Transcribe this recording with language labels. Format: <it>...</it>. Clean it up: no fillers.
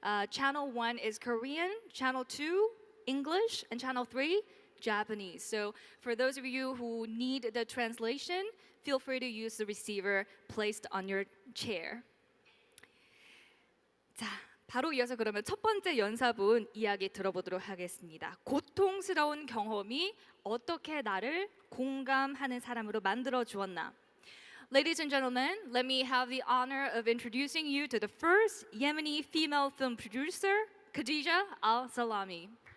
<en>Channel 1 is Korean, Channel 2 English, and Channel 3 Japanese. So for those of you who need the translation, feel free to use the receiver placed on your chair.</en> <ko>자, 바로 이어서 그러면 첫 번째 연사분 이야기 들어보도록 하겠습니다. 고통스러운 경험이 어떻게 나를 공감하는 사람으로 만들어 주었나?</ko> <en>Ladies and gentlemen, let me have the honor of introducing you to the first Yemeni female film producer, Khadija al-Salami.</en>